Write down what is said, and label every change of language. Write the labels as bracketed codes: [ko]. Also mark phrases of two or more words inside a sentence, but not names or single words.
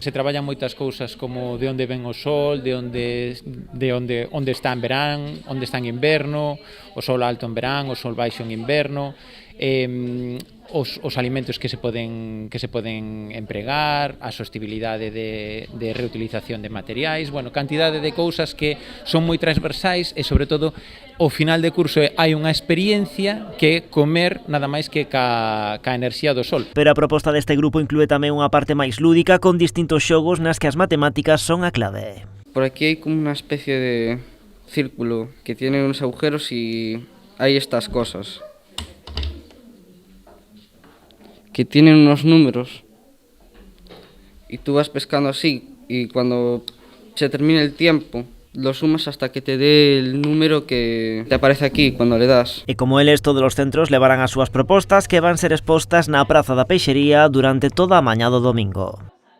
[gl] Se traballan moitas cousas como de onde ven o sol, de onde está en verán, onde está en inverno, o sol alto en verán, o sol baixo en inverno, os alimentos que se poden empregar, a sostibilidade de reutilización de materiais, cantidade de cousas que son moi transversais e, sobre todo, ao final de curso hai unha experiencia que comer nada máis que ca enerxía do sol. Pero a proposta deste grupo inclúe tamén unha parte máis lúdica con distintos xogos nas que as matemáticas son a clave. [es] Por aquí hai como unha especie de círculo que tiene unos agujeros y hay estas cosas que tienen unos números y tú vas pescando así y cuando se termine el tiempo lo sumas hasta que te dé el número que te aparece aquí cuando le das. [gl] E como eles, todos os centros levarán as súas propostas que van ser expostas na Praza da Peixería durante toda a mañá do domingo.